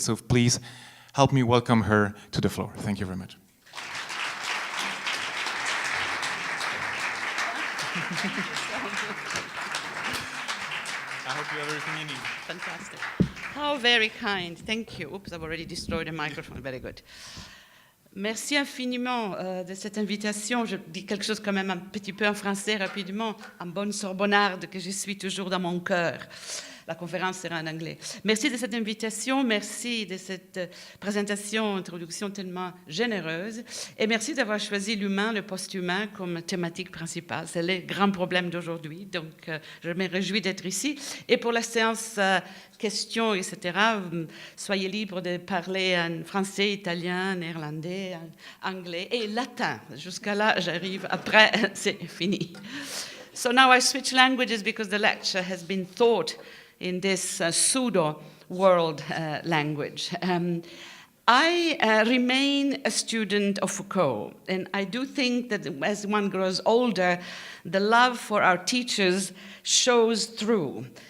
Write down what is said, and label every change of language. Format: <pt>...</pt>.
<en>So please help me welcome her to the floor. Thank you very much. I hope you have everything you need. Fantastic. How very kind. Thank you. Oops, I've already destroyed the microphone. Very good.</en> <fr>Merci infiniment de cette invitation. Je dis quelque chose quand même un petit peu en français rapidement, en bonne sorbonnarde que je suis toujours dans mon cœur. La conférence sera en anglais. Merci de cette invitation, merci de cette présentation, introduction tellement généreuse, et merci d'avoir choisi l'humain, le post-humain comme thématique principale. C'est le grand problème d'aujourd'hui, donc je me réjouis d'être ici. Et pour la séance questions, etc., soyez libres de parler en français, italien, néerlandais, anglais et latin. Jusqu'à là, j'arrive. Après, c'est fini.</fr> <en>So now I switch languages because the lecture has been taught in this pseudo-world language. I remain a student of Foucault, and I do think that as one grows older, the love for our teachers shows through.</en>